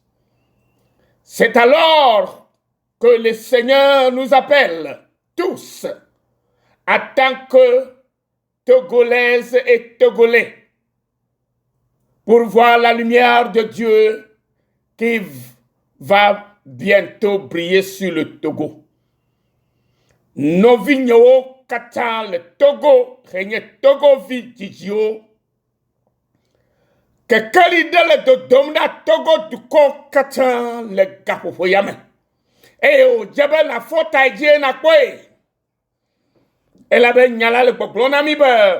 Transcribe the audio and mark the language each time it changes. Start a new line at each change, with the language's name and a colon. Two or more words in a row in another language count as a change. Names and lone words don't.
French: C'est alors que le Seigneur nous appelle tous en tant que Togolaises et Togolais pour voir la lumière de Dieu qui va bientôt briller sur le Togo.
Ewe: Novinyo katã le Togo henye Togo vi dzidziwo kekeli ɖe le dodom ɖa Togo dukɔ katã le gaƒoƒo ya me eye wòdze be nàfɔ ta dzi nàkpɔe elabe nya la le gbɔgblɔ na mi be